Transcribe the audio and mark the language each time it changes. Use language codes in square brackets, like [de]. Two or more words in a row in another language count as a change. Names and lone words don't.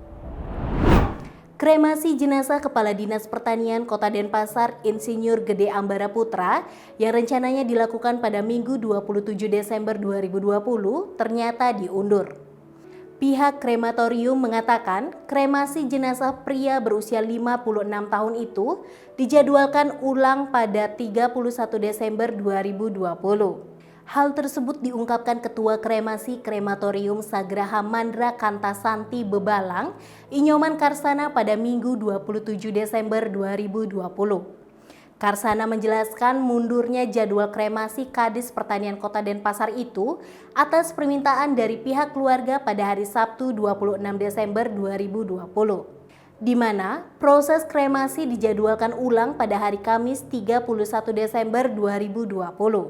[id] Kremasi jenazah Kepala Dinas Pertanian Kota Denpasar Insinyur Gede Ambara Putra yang rencananya dilakukan pada Minggu 27 Desember 2020 ternyata diundur. Pihak krematorium mengatakan kremasi jenazah pria berusia 56 tahun itu dijadwalkan ulang pada 31 Desember 2020. Hal tersebut diungkapkan Ketua Kremasi Krematorium Sagraha Mandra Kantasanti Bebalang, Inyoman Karsana pada Minggu 27 Desember 2020. Karsana menjelaskan mundurnya jadwal kremasi Kadis Pertanian Kota Denpasar itu atas permintaan dari pihak keluarga pada hari Sabtu 26 Desember 2020, di mana proses kremasi dijadwalkan ulang pada hari Kamis 31 Desember 2020.